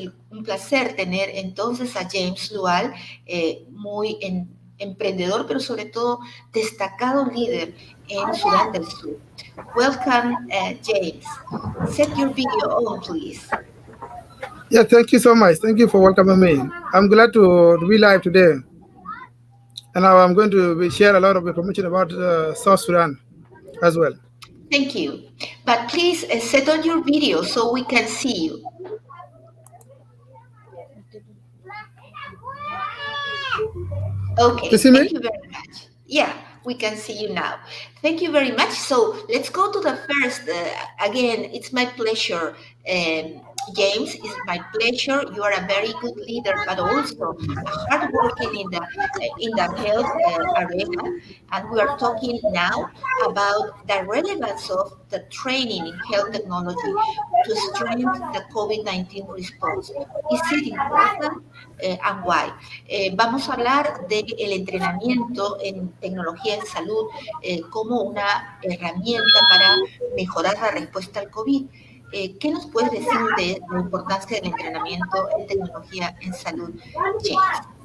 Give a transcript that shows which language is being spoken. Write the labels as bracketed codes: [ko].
[es] Un placer tener entonces a James LUAL, muy emprendedor, pero sobre todo destacado líder en Sudán del Sur. [en] Welcome, James. Set your video on, please. Yeah, thank you so much. Thank you for welcoming me. I'm glad to be live today. And now I'm going to share a lot of information about South Sudan as well. Thank you. But please set on your video so we can see you. Okay, thank you very much. Yeah, we can see you now. Thank you very much. So let's go to the first. Again, it's my pleasure. James, it's my pleasure. You are a very good leader, but also hardworking in the health arena. And we are talking now about the relevance of the training in health technology to strengthen the COVID-19 response. Is it important and why? [es] Vamos a hablar del entrenamiento en tecnología en salud como una herramienta para mejorar la respuesta al COVID. ¿Qué nos puedes decir de la importancia del entrenamiento en tecnología en salud, James?